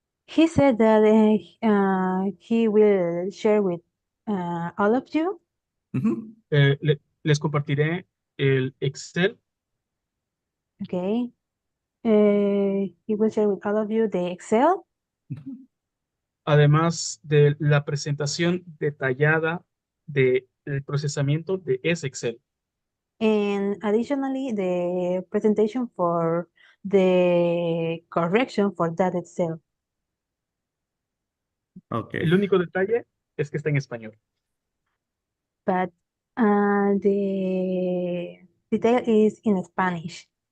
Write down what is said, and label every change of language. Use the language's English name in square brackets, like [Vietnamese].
[English] He said that he will share with all of you. Mhm. [Spanish] Les compartiré el Excel, [English] Okay. He will share with all of you the Excel [Spanish] además de la presentación detallada del procesamiento de ese Excel. [English] and additionally the presentation for the correction for that Excel. Okay. [Spanish] El único detalle es que está en español. [English] But The detail is in Spanish.